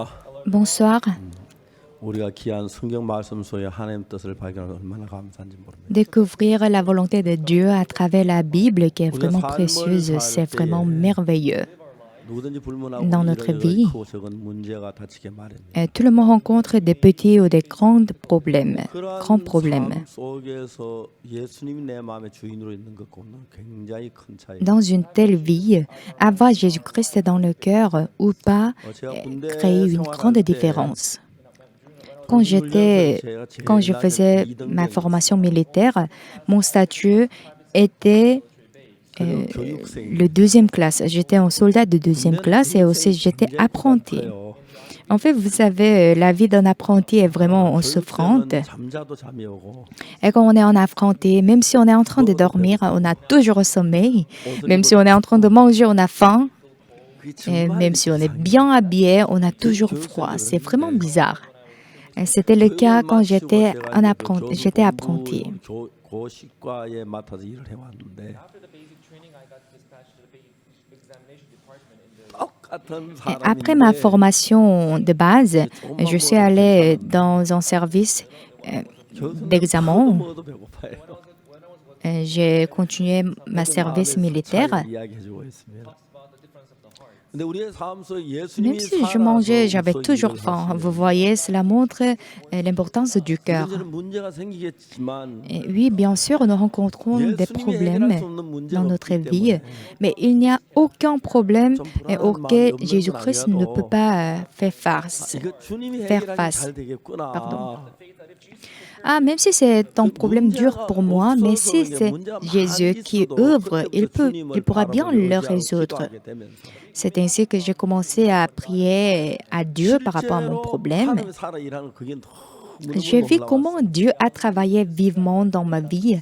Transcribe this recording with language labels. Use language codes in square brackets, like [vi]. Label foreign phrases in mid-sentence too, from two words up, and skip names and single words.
[fr] Bonsoir. [ko] 우리가 귀한 성경 말씀 속에 하나님 뜻을 발견하면 얼마나 감사한지 모릅니다. [fr] Découvrir la volonté de Dieu à travers la Bible, qui est vraiment précieuse, c'est vraiment merveilleux. [ko] 누구든지 불문하고 [fr] Dans notre vie, [ko] 크고 적은 문제가 닥치게 마련입니다. [fr] Et tout le monde rencontre des petits ou des grands problèmes. Grands [ko] 그러한 [fr] problèmes. [ko] 삶 속에서 예수님이 내 마음의 주인으로 있는 것과는 굉장히 큰 차이. [fr] Dans une telle vie, avoir Jésus-Christ dans le cœur ou pas crée une grande différence. Quand je faisais ma formation militaire, mon statut était le deuxième classe. J'étais un soldat de deuxième classe et aussi j'étais apprenti. En fait, vous savez, la vie d'un apprenti est vraiment souffrante. [ko] 잠자도 잠이 오고 [fr] Et quand on est en apprenti, même si on est en train de dormir, on a toujours sommeil. Même si on est en train de manger, on a faim. Et même si on est bien habillé, on a toujours froid. C'est vraiment bizarre. Et c'était le cas quand j'étais apprenti. [ko] 고시과에 맡아서 일을 해왔는데 똑같은 [fr] Et après ma [ko] 사람인데 [fr] formation de base, je suis allée dans un service d'examen. [ko] 먹어도 배고파요. [fr] J'ai continué ma service militaire. [ko] 이야기해주고 있습니다. 근데 우리의 삶 속 [fr] Même [ko] 예수님이 [fr] si je mangeais, j'avais [ko] 살아서 [fr] toujours [ko] 일을 [fr] faim. [ko] 하시는 [fr] Vous voyez, cela montre l'importance du cœur. [ko] 이런저런 문제가 생기겠지만 [fr] Et oui, bien sûr, nous rencontrons des [ko] 예수님이 [fr] problèmes [ko] 해결할 수 없는 문제가 [fr] dans notre [ko] 없기 [fr] vie, [ko] 때문에 [fr] mais il n'y a aucun problème [ko] 좀 불안한 [fr] auquel [ko] 마음이 없는 [fr] Jésus-Christ [ko] 건 [fr] ne peut [ko] 아니라도 [fr] pas faire face. [ko] 이거 주님이 [fr] faire [ko] 해결하면 [fr] face. [ko] 잘 되겠구나. [fr] Pardon. Ah, même si c'est un problème dur pour moi, mais si c'est Jésus qui œuvre, il pourra bien le résoudre. C'est ainsi que j'ai commencé à prier à Dieu par rapport à mon problème. J'ai vu comment Dieu a travaillé vivement dans ma vie.